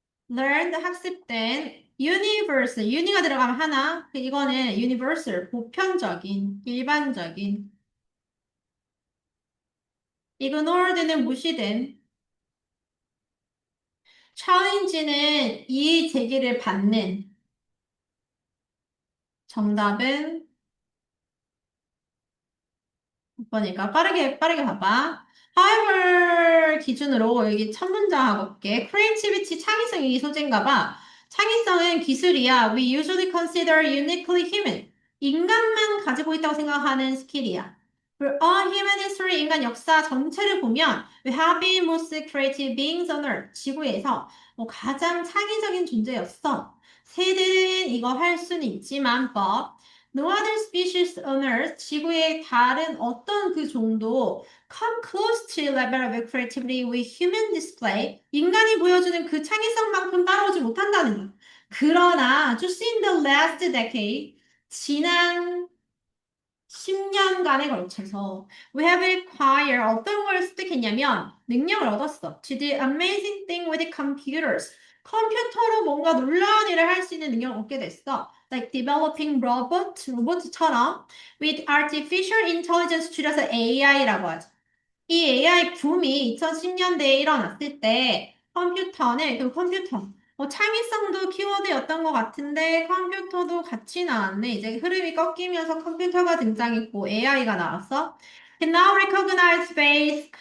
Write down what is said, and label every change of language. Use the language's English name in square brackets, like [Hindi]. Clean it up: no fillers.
[Korean] learned 학습된 universal uni가 들어가면 하나 이거는 universal 보편적인 일반적인 ignored는 무시된 challenge는 이 제기를 받는 정답은 6번이니까 빠르게 봐봐. However 기준으로 여기 첫 문장하고 볼게. Creativity 창의성이 이 소재인가 봐. 창의성은 기술이야. [English] We usually consider uniquely human. [Korean] 인간만 가지고 있다고 생각하는 스킬이야. [English] For all human history, [Korean] 인간 역사 전체를 보면 [English] we have been most creative beings on earth. [Korean] 지구에서 가장 창의적인 존재였어. 새들은 이거 할 수는 있지만, [English] but no other species on Earth, [Korean] 지구의 다른 어떤 그 종도 [English] come close to level of creativity with human display. [Korean] 인간이 보여주는 그 창의성만큼 따라오지 못한다는 거야. 그러나 [English] just in the last decade, [Korean] 지난 10년간에 걸쳐서 [English] we have acquired [Korean] 어떤 걸 습득했냐면 능력을 얻었어. [English] To do amazing thing with computers. [Korean] 컴퓨터로 뭔가 놀라운 일을 할 수 있는 능력을 얻게 됐어. [English] Like developing [Korean] 로봇처럼 [English] with artificial intelligence [Korean] 줄여서 AI라고 하죠. 이 AI 붐이 2010년대에 일어났을 때 그 컴퓨터 창의성도 키워드였던 것 같은데 컴퓨터도 같이 나왔네. 이제 흐름이 꺾이면서 컴퓨터가 등장했고 AI가 나왔어. [English] Can now recognize face.